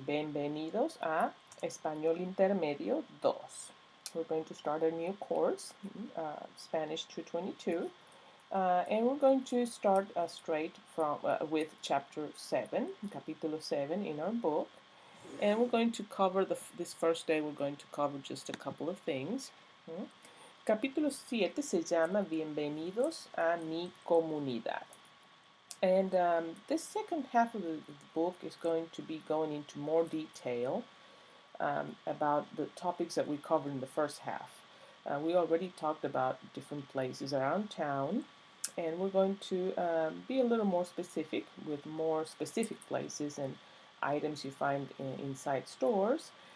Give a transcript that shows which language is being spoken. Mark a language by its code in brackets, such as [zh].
[es] Bienvenidos a Español Intermedio 2. [en] We're going to start a new course, Spanish 222, and we're going to start straight from with chapter 7, [es] capítulo 7 [en] in our book. And we're going to cover this first day, we're going to cover just a couple of things. [es] Capítulo 7 se llama Bienvenidos a mi comunidad. [en] And this second half of the book is going to be going into more detail about the topics that we covered in the first half. We already talked about different places around town, and we're going to be a little more specific with more specific places and items you find inside stores.